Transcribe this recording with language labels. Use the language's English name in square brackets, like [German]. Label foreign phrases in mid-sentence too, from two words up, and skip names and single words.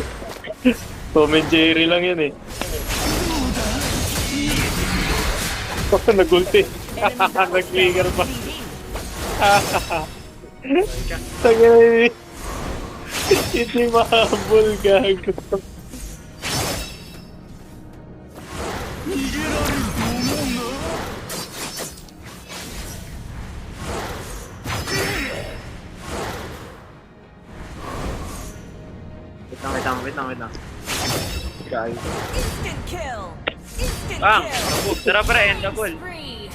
[Filipino] Tom and Jerry lang yan eh. Oh, nagulti. Nag-clinger pa. Tagay. Hindi mahabol, gago. [Japanese] 逃げられると思うな。 [Filipino] Wait lang. Gago. [English] Instant kill. Instant Bang! kill. [Filipino] Tara pre, [English] end double. Spree.